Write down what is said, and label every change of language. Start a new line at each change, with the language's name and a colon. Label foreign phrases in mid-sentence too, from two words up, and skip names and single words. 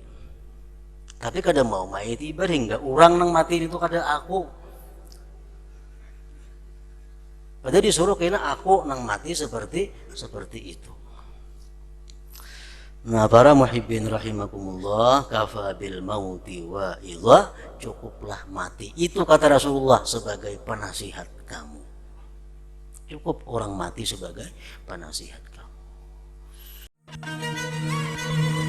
Banjar: Tapi kada mau ma'itibar hingga orang nang mati itu kada aku. Padahal disuruh kena aku nang mati seperti itu.
Indonesian: Nah, para
Arabic: muhibbin rahimakumullah, kafa bil mauti wa idha,
Indonesian: cukuplah mati itu kata Rasulullah sebagai penasihat kamu. Cukup orang mati sebagai penasihat kamu.